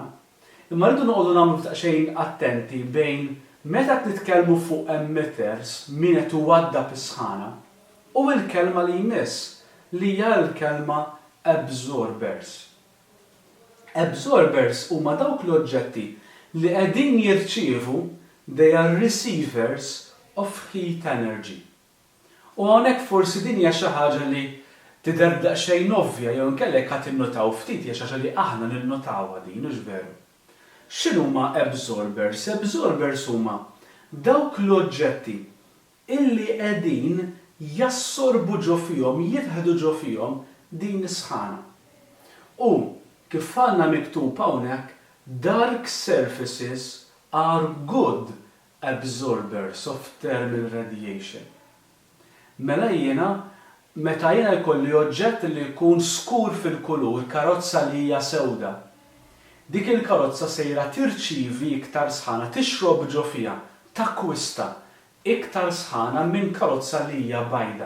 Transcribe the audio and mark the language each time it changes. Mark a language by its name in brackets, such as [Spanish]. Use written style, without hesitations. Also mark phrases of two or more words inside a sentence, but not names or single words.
[Maltese] Imma rridu noqogħdu nagħmlu daqsxejn attenti bejn meta nitkellmu fuq emitters min qed iwaddab is-sħana u l-kelma li jmiss li hija l-kelma absorbers. Absorbers huma dawk l-oġġetti li qegħdin jirċievu [English] they are receivers of heat energy. [Maltese] U hawnhekk forsi din hija xi ħaġa li tidher daqsxejn ovvja jew inkellek ħadd innotaw ftit hija xi ħaġa li aħna ninnotawha din hux veru. X'inhuma absorbers? Absorbers huma dawk l-oġġetti illi qegħdin jassorbu ġo fihom, jieħdu ġo fihom din is-sħana. U kif għandna miktub hawnhekk, [English] dark surfaces are good absorbers of thermal radiation. [Maltese] Mela jiena meta jiena jkolli oġġett li jkun skur fil-kulur, karozza li hija sewda, dik il-karozza sejra tirċievi iktar sħana, tixrob ġo fiha, takkwista iktar sħana minn karozza li hija bajda.